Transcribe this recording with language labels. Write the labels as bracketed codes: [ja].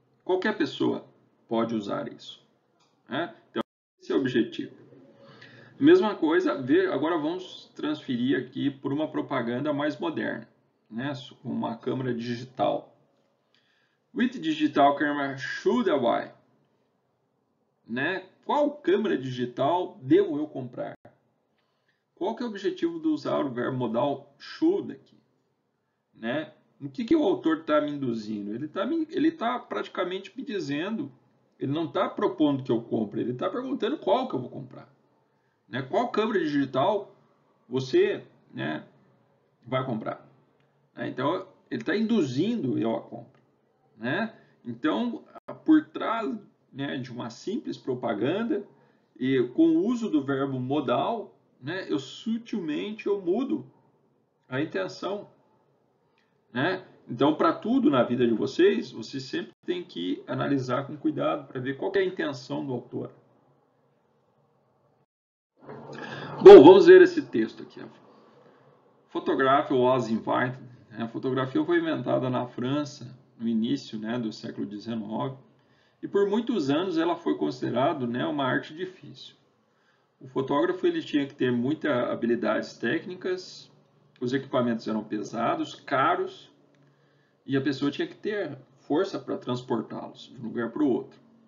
[pt] Qualquer pessoa pode usar isso, né? Então, esse é o objetivo. Mesma coisa, agora vamos transferir aqui por uma propaganda mais moderna, né? Com uma câmera digital. [en] Which digital camera should I buy? [pt] Né? Qual câmera digital devo eu comprar? Qual que é o objetivo de usar o verbo modal should aqui? Né? O que o autor está me induzindo? Ele tá praticamente me dizendo, ele não está propondo que eu compre, ele está perguntando qual que eu vou comprar. Né? Qual câmera digital você, né, vai comprar? Então, ele está induzindo eu a compra. Né? Então, por trás, né, de uma simples propaganda e com o uso do verbo modal, né, eu sutilmente mudo a intenção. Né? Então, para tudo na vida de vocês sempre tem que analisar com cuidado para ver qual é a intenção do autor. Bom, vamos ver esse texto aqui. [en] Photography was invented. [pt] A fotografia foi inventada na França no início, né, do século XIX e por muitos anos ela foi considerada, né, uma arte difícil. O fotógrafo ele tinha que ter muitas habilidades técnicas, os equipamentos eram pesados, caros e a pessoa tinha que ter força para transportá-los de um lugar para o outro.